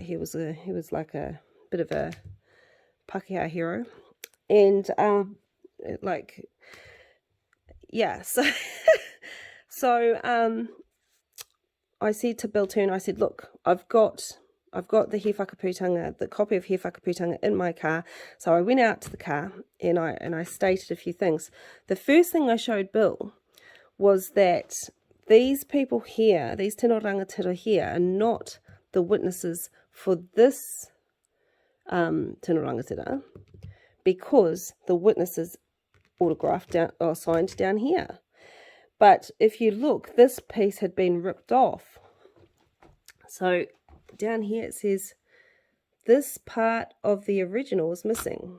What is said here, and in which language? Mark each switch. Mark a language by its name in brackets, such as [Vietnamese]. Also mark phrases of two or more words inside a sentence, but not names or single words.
[English] He was like a bit of a Pākehā hero, and yeah, so I said to Bill Turner, I said, look, I've got the Hifakaputanga, the copy of Hifakaputanga in my car. So I went out to the car and I stated a few things. The first thing I showed Bill was that these people here, these [Māori] tino rangatira [English] here, are not the witnesses for this [Māori] tino rangatira, [English] because the witnesses autographed down or signed down here. But if you look, this piece had been ripped off. So down here it says this part of the original is missing.